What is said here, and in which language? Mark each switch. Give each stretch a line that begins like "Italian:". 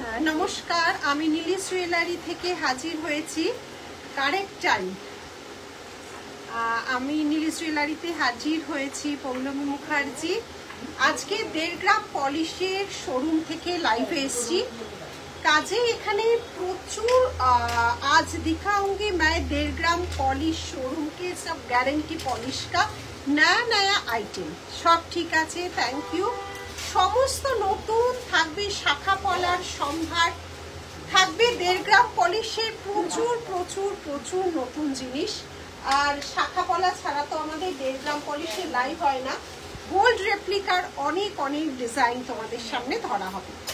Bangla: নমস্কার, আমি নীলিশ জুয়েলারি থেকে হাজির হয়েছি কারেক্ট টাইম। আমি নীলিশ জুয়েলারিতে হাজির হয়েছি পৌলমী মুখার্জি। আজকে 1.5 গ্রাম পলিশের শোরুম থেকে লাইভে এসেছি। কাজে এখানে প্রচুর
Hindi: आज दिखाऊंगी मैं 1.5 ग्राम पॉलिश शोरूम के सब गारंटी पॉलिश का नया नया आइटम। सब ठीक
Bangla: আছে,
Hindi: थैंक यू।
Bangla: সমস্ত নতুন থাকবে, শাখা পলার সম্ভার থাকবে, 1.5 গ্রাম পলিশের প্রচুর প্রচুর প্রচুর নতুন জিনিস। আর শাখা পলা ছাড়া তো আমাদের 1.5 গ্রাম পলিশের লাইভ হয় না। গোল্ড রেপ্লিকার অনেক অনেক ডিজাইন তোমাদের সামনে ধরা হবে।